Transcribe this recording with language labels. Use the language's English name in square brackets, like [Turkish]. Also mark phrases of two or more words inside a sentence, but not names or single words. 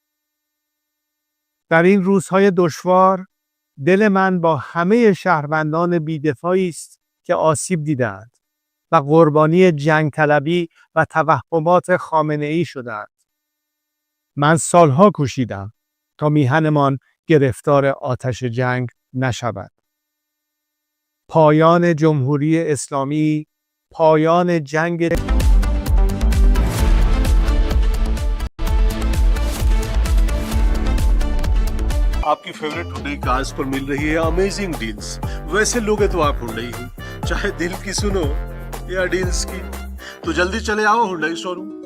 [Persian] در این روزهای دشوار دل من با همه شهروندان بی‌دفاعی است که آسیب دیدند و قربانی جنگ طلبی و توهمات خامنه‌ای شدند. من سالها کوشیدم تا میهنمان گرفتار آتش جنگ نشود. پایان جمهوری اسلامی، پایان جنگ [Hindi] आपकी फेवरेट हुंडई कार्स पर मिल रही है [English] amazing deals. [Hindi] वैसे लोगे तो आप हुंडई ही, चाहे दिल की सुनो या डील्स की, तो जल्दी चले आओ हुंडई शोरूम।